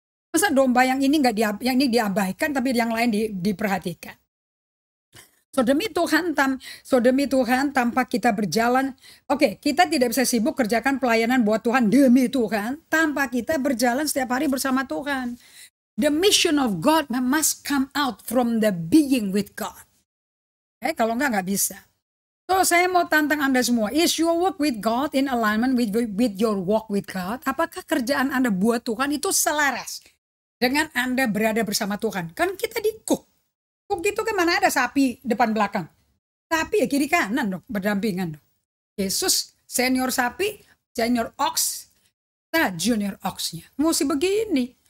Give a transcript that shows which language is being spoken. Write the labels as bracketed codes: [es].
[id] Masa domba yang ini yang ini diabaikan tapi yang lain diperhatikan. So demi Tuhan tanpa kita berjalan, oke, kita tidak bisa sibuk kerjakan pelayanan buat Tuhan demi Tuhan tanpa kita berjalan setiap hari bersama Tuhan. [en] The mission of God must come out from the being with God. [id] Kalau nggak bisa. [en] So [id] saya mau tantang Anda semua, [en] is your work with God in alignment with your walk with God? [id] Apakah kerjaan Anda buat Tuhan itu selaras dengan Anda berada bersama Tuhan? Kan kita di cook gitu kan, mana ada sapi depan belakang. Sapi ya kiri kanan dong, berdampingan dong. Yesus senior sapi, [en] senior ox, [id] nah junior oxnya. Mesti begini.